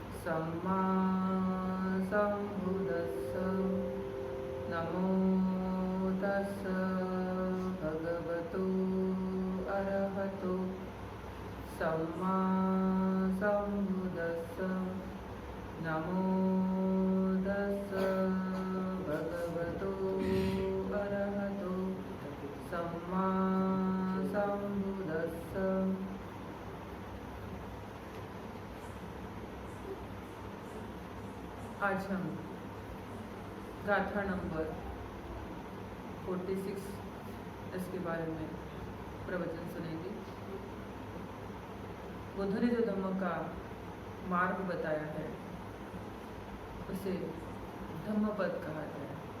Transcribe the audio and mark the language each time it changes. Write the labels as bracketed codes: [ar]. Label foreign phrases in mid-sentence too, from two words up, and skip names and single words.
[pi] सम्मा सम्बुद्धस्स नमो तस्स भगवतो अरहतो सम्मा सम्बुद्धस्स नमो तस्स भगवतो अरहतो सम्मा सम्बुद्धस्स। [hi] आज हम गाथा नंबर 46 इसके बारे में प्रवचन सुनेंगे। बुद्ध ने जो धम्म का मार्ग बताया है उसे धम्मपद कहा गया है।